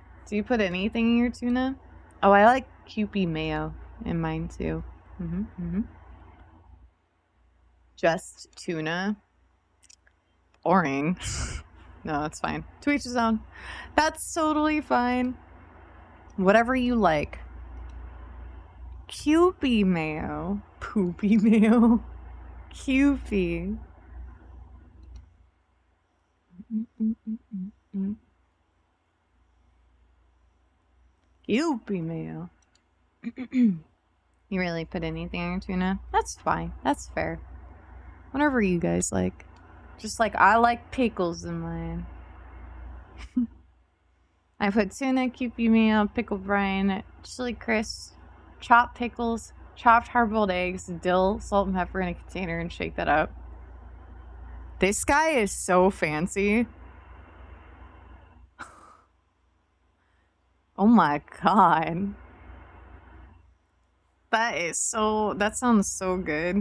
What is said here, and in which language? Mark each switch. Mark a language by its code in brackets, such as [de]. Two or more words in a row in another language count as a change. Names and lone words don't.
[en] Do you put anything in your tuna? Oh, I like Kewpie mayo in mine too. Just tuna. Boring. No, that's fine. To each his own. That's totally fine. Whatever you like. Kewpie mayo. Poopy mayo. Kewpie. Kewpie mayo. You really put anything on your tuna? That's fine. That's fair. Whatever you guys like. Just like I like pickles in mine. I put tuna, Kewpie mayo, pickle brine, chili crisp, chopped pickles, chopped hard-boiled eggs, dill, salt and pepper in a container and shake that up. This guy is so fancy. Oh my god. That sounds so good.